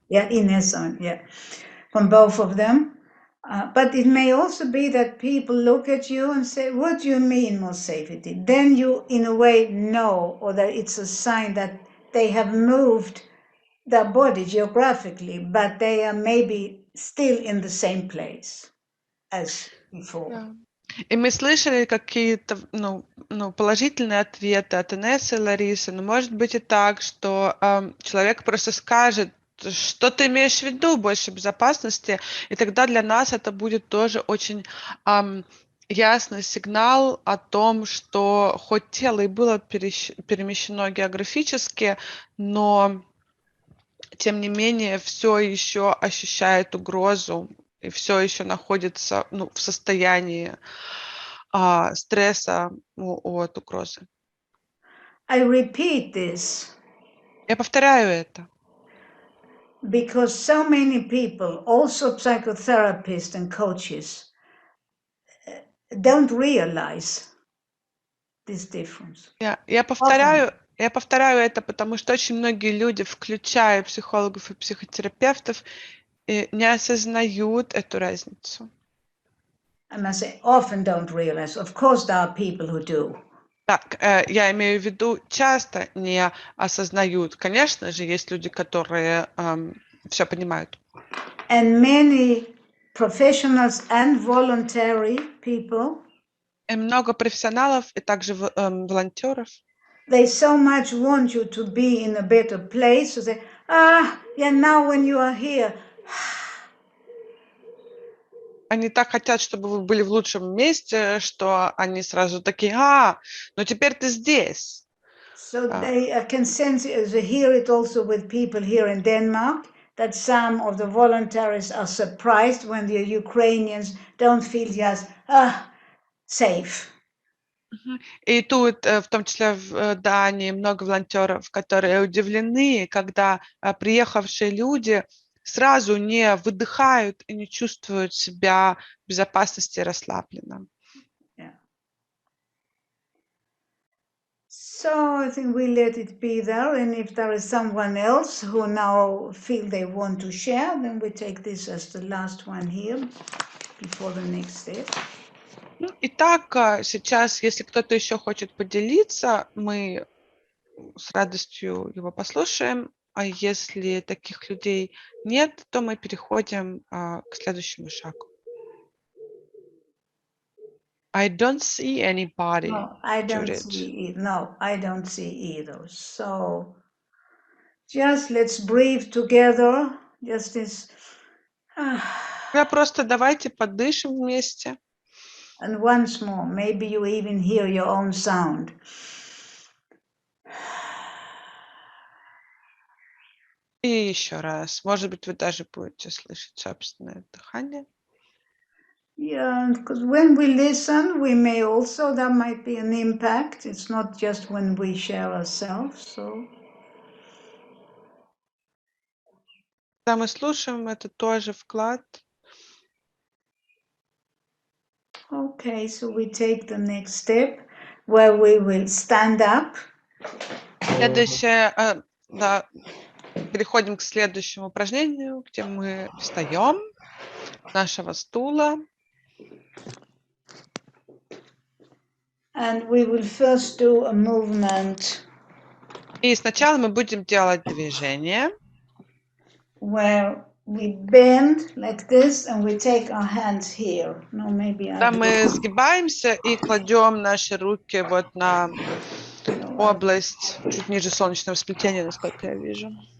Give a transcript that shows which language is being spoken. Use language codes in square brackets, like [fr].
[en] Yeah, Inessa, yeah, from both of them. But it may also be that people look at you and say, what do you mean more safety? Then you, in a way, know, or that it's a sign that they have moved their body geographically, but they are maybe still in the same place as before. Yeah. [ru] И мы слышали какие-то положительные ответы от Инессы и Ларисы, но может быть и так, что человек просто скажет, что ты имеешь в виду, больше безопасности, и тогда для нас это будет тоже очень ясный сигнал о том, что хоть тело и было перемещено географически, но тем не менее все еще ощущает угрозу и все еще находится в состоянии стресса от угрозы. [en] I repeat this. [ru] Я повторяю это. [en] Because so many people, also psychotherapists and coaches, don't realize this difference. [ru] Я повторяю это, потому что очень многие люди, включая психологов и психотерапевтов, не осознают эту разницу. [en] I must say, often don't realize. Of course, there are people who do. [ru] Так, я имею в виду, часто не осознают. Конечно же, есть люди, которые все понимают. [en] And many professionals and voluntary people. [ru] И много профессионалов и также волонтеров. [en] They so much want you to be in a better place. So they, now when you are here. [ru] Они так хотят, чтобы вы были в лучшем месте, что они сразу такие: но теперь ты здесь. [en] So they can sense, hear it also with people here in Denmark, that some of the volunteers are surprised when the Ukrainians don't feel just safe. [ru] И тут, в том числе в Дании, много волонтеров, которые удивлены, когда приехавшие люди сразу не выдыхают и не чувствуют себя в безопасности и расслабленно. [en] So I think we let it be there, and if there is someone else who now feel they want to share, then we take this as the last one here before the next step. [ru] Итак, сейчас, если кто-то еще хочет поделиться, мы с радостью его послушаем, а если таких людей нет, то мы переходим к следующему шагу. [en] I don't see anybody. No, I don't see it. No, I don't see either. So just let's breathe together. Just this. [ru] Просто давайте подышим вместе. [en] And once more, maybe you even hear your own sound. [ru] И еще раз. Может быть, вы даже будете слышать собственное дыхание. [en] Yeah, because when we listen, we may also, there might be an impact. It's not just when we share ourselves, so. [ru] Когда мы слушаем, это тоже вклад. [en] Okay, so we take the next step where we will stand up. [ru] Следующее, переходим к следующему упражнению, где мы встаем с нашего стула. [en] And we will first do a movement [ru] И сначала мы будем делать движение, [en] where we bend like this and we take our hands here. No, maybe I [ru] когда [en] do. [ru] мы сгибаемся и кладем наши руки вот на область чуть ниже солнечного сплетения, насколько я вижу.